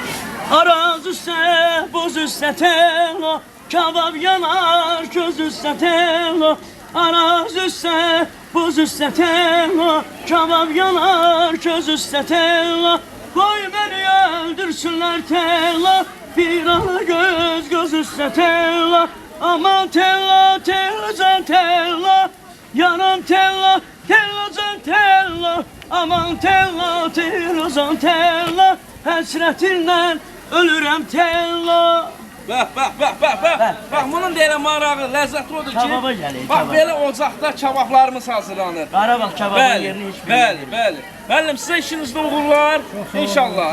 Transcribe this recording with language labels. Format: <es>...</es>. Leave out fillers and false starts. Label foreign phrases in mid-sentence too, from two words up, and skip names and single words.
<az>Araz üstə, buz üstə telo, kabab yanar, göz üstə telo. Araz üstə, buz üstə telo, kabab yanar, göz üstə telo. Qoy beni öldürsünlər telo, bir ana göz üstə telo. Aman telo, telo can telo, yanam telo, telo can telo. Aman telo, telo can telo, həsrətindən ölürəm tello. Bax, bax, bax, bax, bax. Bax, bunun da elə marağı, ləzzəti odur ki, Kababa gəlir, bax, kabab. belə ocaqda kabablarımız hazırlanır. Qarabağ kababın yerini heç Bəli, bəli. Müəllim, sizə işinizdə uğurlar. İnşallah.</az>